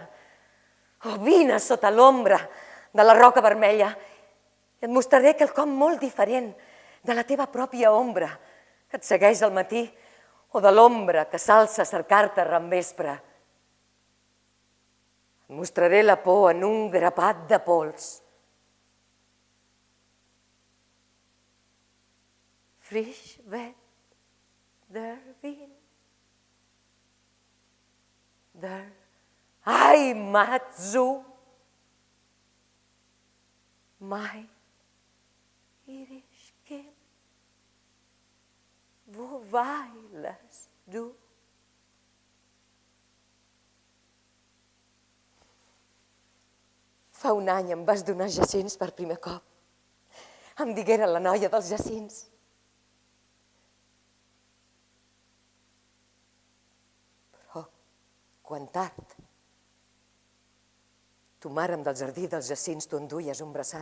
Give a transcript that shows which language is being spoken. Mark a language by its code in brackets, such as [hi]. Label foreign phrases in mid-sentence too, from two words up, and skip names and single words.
[ca] Oh, vine sota l'ombra de la roca vermella i et mostraré quelcom molt diferent de la teva pròpia ombra que et segueix al matí o de l'ombra que s'alça a cercar-te rambespre. Et mostraré la por en un grapat de pols. [de] Frisch weht der Wind, der Heimat zu. Mein irisch Kind, wo weilest du? [ca] Fa un any em vas donar jacins per primer cop. Em digueren la noia dels jacins. Però, quan tard, tu, màrem del jardí dels jacins, tu enduies un braçat.